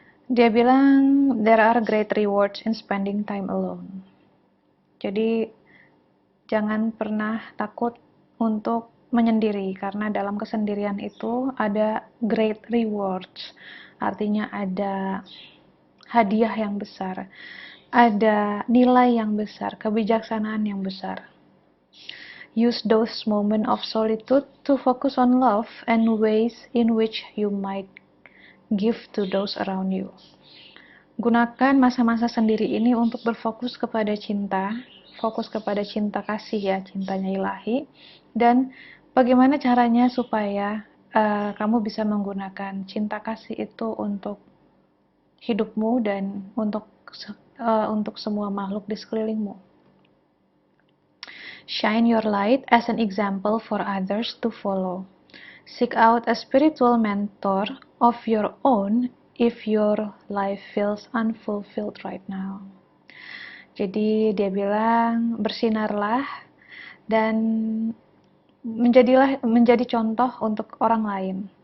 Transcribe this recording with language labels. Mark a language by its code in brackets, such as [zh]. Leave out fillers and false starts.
[id] Dia bilang, [en] there are great rewards in spending time alone. [id] Jadi, jangan pernah takut untuk menyendiri, karena dalam kesendirian itu ada [en] great rewards. [id] Artinya ada hadiah yang besar, ada nilai yang besar, kebijaksanaan yang besar. [en] Use those moments of solitude to focus on love and ways in which you might give to those around you. [id] Gunakan masa-masa sendiri ini untuk berfokus kepada cinta, fokus kepada cinta kasih ya, cintanya ilahi, dan bagaimana caranya supaya kamu bisa menggunakan cinta kasih itu untuk hidupmu dan untuk semua makhluk di sekelilingmu. [en] Shine your light as an example for others to follow. Seek out a spiritual mentor of your own if your life feels unfulfilled right now. [id] Jadi dia bilang, bersinarlah dan menjadi contoh untuk orang lain.